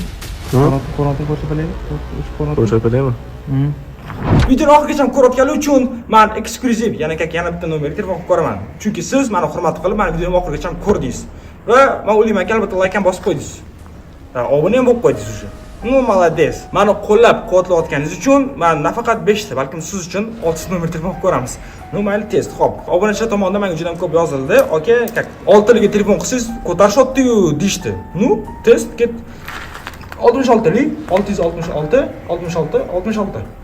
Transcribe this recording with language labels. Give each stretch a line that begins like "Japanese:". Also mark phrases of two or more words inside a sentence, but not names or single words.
Uzbek: Ko'rib bilaymi? Ko'rsatadimi? Videoni oxirigacha ko'rayotganlar uchun men eksklyuziv, yana bitta nomerga telefon qilib ko'raman. Chunki siz meni hurmat qilib, meni videoni oxirigacha ko'rdingiz. Va men o'ylayman, albatta like ham bosib qo'ydingiz. Obuna ham bo'lib qo'ydingiz
Russian: уже. Ну, молодец.
Uzbek: Meni qo'llab-quvvatlayotganingiz uchun men nafaqat 5 ta, balkim siz uchun 6 ta nomer telefon qilib ko'ramiz. Ну, mayli test. Xo'p, obunachilar tomonidan menga juda ham ko'p yozildi. Okay, 6liga telefon qilsangiz ko'tarishyapti-yu deyshti. Ну, test ket. 66lik 666 66